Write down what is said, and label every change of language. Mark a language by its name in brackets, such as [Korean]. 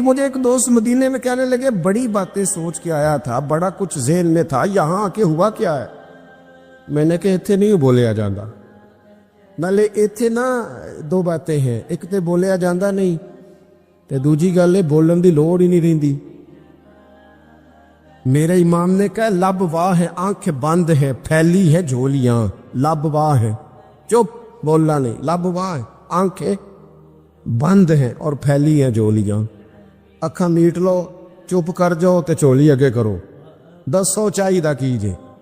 [Urdu] مجھے ایک دوست مدینے میں کہنے لگے بڑی باتیں سوچ کے آیا تھا، بڑا کچھ ذہن میں تھا، یہاں آ کے ہوا کیا ہے؟ میں نے کہا [Punjabi] اتنے نہیں بولے آ جاندہ، ਨਾਲੇ ਇੱਥੇ ਨਾ ਦੋ ਬਾਤਾਂ ਹੈ, ਇੱਕ ਤੇ ਬੋਲਿਆ ਜਾਂਦਾ ਨਹੀਂ ਤੇ ਦੂਜੀ ਗੱਲ ਇਹ ਬੋਲਣ ਦੀ ਲੋੜ ਹੀ ਨਹੀਂ ਰਹਿੰਦੀ। [Urdu] میرے امام نے کہا لب واہ ہے آنکھیں بند ہے پھیلی ہے جھولیاں، لب واہ ہے چپ بولنا نہیں، لب واہ ہے آنکھیں بند ہیں اور پھیلی ہیں جھولیاں، [Punjabi] اکھاں میٹ لو چپ کر جاؤ تے چولی اگے کرو، دسو چاہیے کیجے۔